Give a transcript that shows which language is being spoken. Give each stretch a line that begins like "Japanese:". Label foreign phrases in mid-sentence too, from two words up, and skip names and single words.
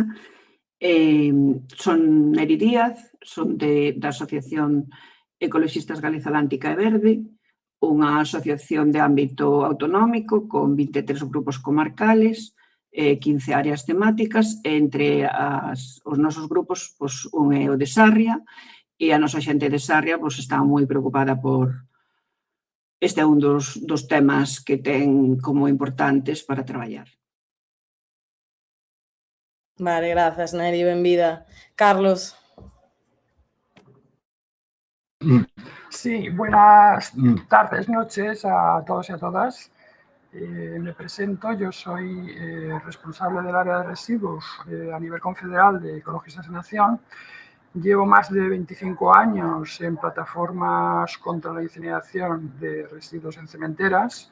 Galician: Son Neri Díaz, son da Asociación Ecoloxistas Galiza Atlántica e Verde, unha asociación de ámbito autonómico con 23 grupos comarcales, 15 áreas temáticas, e entre os nosos grupos, pois, un é o de Sarria, e a nosa xente de Sarria pois, está moi preocupada por este é un dos temas que ten como importantes para traballar. Vale, grazas, Neri, benvida. Carlos.
Spanish: Sí, buenas tardes, noches a todos y a todas. Me presento, yo soy responsable del área de residuos a nivel confederal de Ecologistas en Acción. Llevo más de 25 años en plataformas contra la incineración de residuos en cementeras.